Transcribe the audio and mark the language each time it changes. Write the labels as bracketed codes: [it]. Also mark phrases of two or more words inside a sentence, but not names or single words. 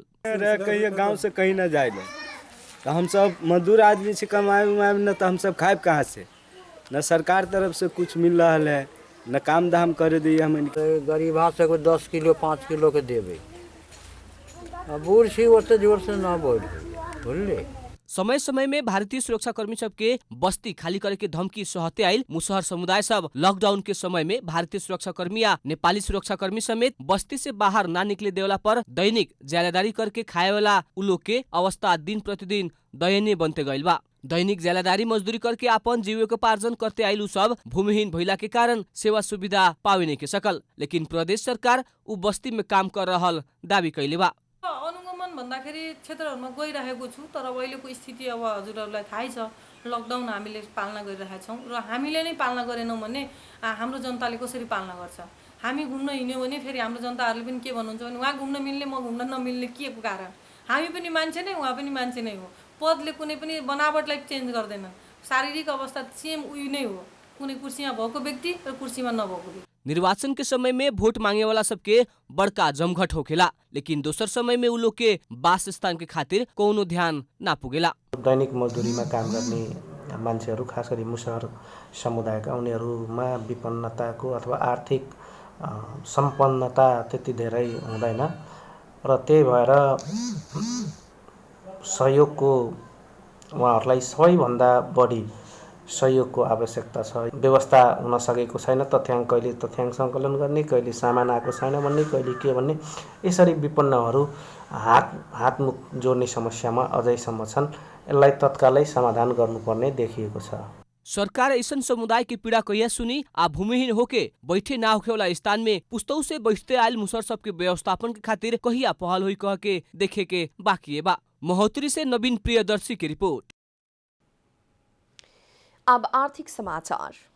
[bho] कहीं गाँव से कहीं न जाए तो हम सब मजदूर आदमी से कमाए न तो हम सब खाए कहाँ से, न सरकार तरफ से कुछ मिल रहा है न काम धाम करे दिए। हम गरीबा से 10 किलो 5 किलो के देवे बूढ़ छी ओते जोर से ना बोल बोले। समय समय में भारतीय सुरक्षाकर्मी सबके बस्ती खाली करे के धमकी सहते आइल मुसहर समुदाय सब लॉकडाउन के समय में भारतीय सुरक्षाकर्मी या नेपाली सुरक्षाकर्मी समेत बस्ती से बाहर ना निकले देवला पर दैनिक ज्यालादारी करके खाए वाला उलोग के अवस्था दिन प्रतिदिन दयनीय बनते गइल बा। दैनिक ज्यालादारी मजदूरी करके आपन जीविकोपार्जन करते आइल सब भूमिहीन भइला के कारण सेवा सुविधा पावे नहीं के सकल, लेकिन प्रदेश सरकार उ बस्ती में काम कर रहल दावी कैले बा। [ne] अनुगमन भन्दाखेरि क्षेत्रहरूमा गइरहेको छु, तर अहिलेको स्थिति अब हजुरहरूलाई थाहै छ, लकडाउन हामीले पालना गरिरहेका छौँ र हामीले नै पालना गरेनौँ भने हाम्रो जनताले कसरी पालना गर्छ। हामी घुम्न हिँड्यौँ भने फेरि हाम्रो जनताहरूले पनि के भन्नुहुन्छ भने उहाँ घुम्न मिल्ने म घुम्न नमिल्ने के को कारण। हामी पनि मान्छे नै, उहाँ पनि मान्छे नै हो। पदले कुनै पनि बनावटलाई चेन्ज गर्दैन। शारीरिक अवस्था सेम उही नै हो, कुनै कुर्सीमा भएको व्यक्ति र कुर्सीमा नभएको व्यक्ति। [bho] निर्वाचन के समय में वोट मांगे वाला सबके बड़का जमघट होखेला, लेकिन दोसर समय में उ लोग के वास स्थान के खातिर कोनो ध्यान ना पुगेला। [ne] दैनिक मजदुरीमा काम गर्ने मान्छेहरू खास गरी मुसहर समुदायका उनीहरूमा विपन्नताको अथवा आर्थिक सम्पन्नता त्यति धेरै हुँदैन र त्यही भएर सहयोगको उहाँहरूलाई सबैभन्दा बढी सहयोगको आवश्यकता छ। व्यवस्था हुन सकेको छैन, कहिले तथ्याङ्क सङ्कलन गर्ने, कहिले सामान आएको छैन भन्ने, कहिले के भन्ने, यसरी विपन्नहरू हातमुख जोड्ने समस्यामा अझैसम्म छन्। यसलाई तत्कालै समाधान गर्नुपर्ने देखिएको छ। [bho] सरकार ऐसन समुदाय की पीड़ा कहिया सुनी आ भूमिहीन होके बैठे ना होखे वाला स्थान में पुस्तौ से बैठते आयल मुसहर सबके व्यवस्थापन के खातिर कहिया पहल हुई कह के देखे के बाकी बा। महोत्तरी से नवीन प्रियदर्शी की रिपोर्ट। अब आर्थिक समाचार।